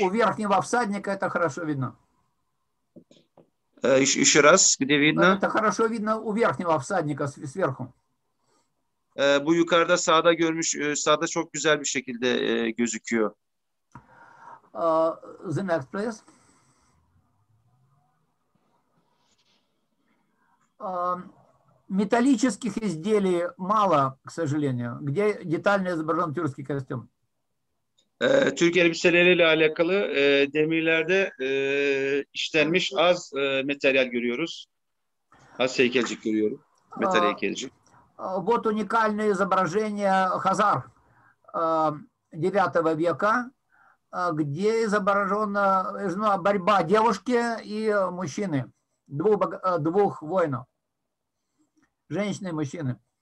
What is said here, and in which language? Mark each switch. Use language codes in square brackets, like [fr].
[ru] У верхнего всадника это хорошо видно. Еще раз, где видно? Это хорошо видно у верхнего всадника сверху. [tr] Bu yukarıda sağda çok güzel bir şekilde gözüküyor. [en] The next, please. [ru] Металлических изделий мало, к сожалению, где детально изображен тюркский костюм. [tr] Türk elbiseleriyle alakalı demirlerde işlenmiş az materyal görüyoruz. Az heykelcik görüyoruz. Metal heykelcik. [ru] Вот уникальное изображение Хазар IX века, где изображена борьба девушки и мужчины, двух воинов, женщины и мужчины.